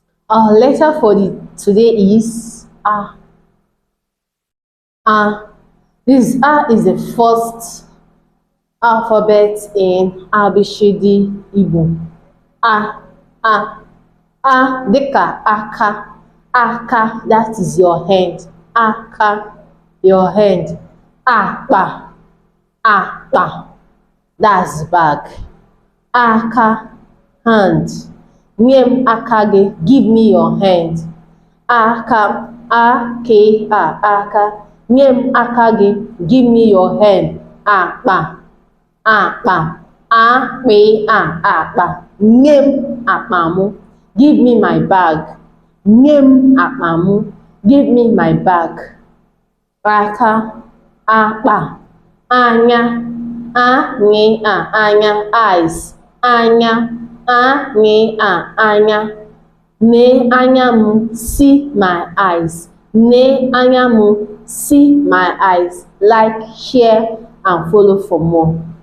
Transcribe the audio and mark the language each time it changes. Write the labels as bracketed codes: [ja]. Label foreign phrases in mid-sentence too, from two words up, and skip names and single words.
[en] Our letter for today is A. A. This A is the first alphabet in ABCD Igbo. [ig] A. A. A dịka aka. Aka, [en] that is your hand. Aka, your hand. [ig] Akpa. Akpa, [en] that's bag. [ig] Aka, hand. Nye m aka gị, [en] give me your hand. [ig] Aka, aka. Nye m aka gị, [en] give me your hand. [ig] Akpa, akpa. Akpa. Nye m akpa mụ, [en] give me my bag. [ig] Nye m akpa mụ, [en] give me my bag. [ig] Aka, akpa. Anya, anya, eyes. Anya, anya. Nee anya m, [en] see my eyes. [ig] Nee anya m, [en] see my eyes. Like, share, and follow for more.